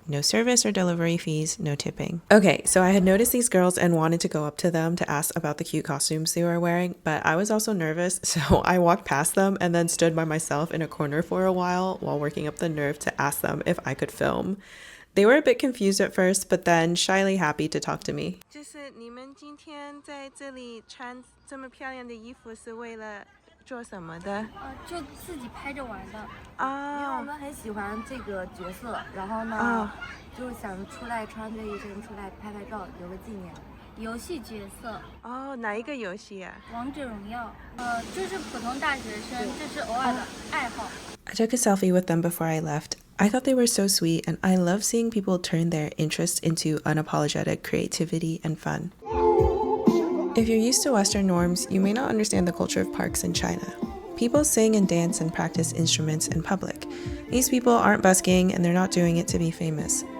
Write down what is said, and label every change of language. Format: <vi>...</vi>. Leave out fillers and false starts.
<en>No service or delivery fees, no tipping. Okay, so I had noticed these girls and wanted to go up to them to ask about the cute costumes they were wearing, but I was also nervous, so I walked past them and then stood by myself in a corner for a while working up the nerve to ask them if I could film. They were a bit confused at first, but then shyly happy to talk to me.</en> <zh>就是你们今天在这里穿这么漂亮的衣服是为了做什么的？就自己拍着玩的。因为我们很喜欢这个角色，然后呢，就想出来穿这一身出来拍拍照，留个纪念。游戏角色。哦，哪一个游戏啊？王者荣耀。这是普通大学生，这是偶尔的爱好。</zh> <en>I took a selfie with them before I left. I thought they were so sweet, and I love seeing people turn their interest into unapologetic creativity and fun. If you're used to Western norms, you may not understand the culture of parks in China. People sing and dance and practice instruments in public. These people aren't busking, and they're not doing it to be famous.</en>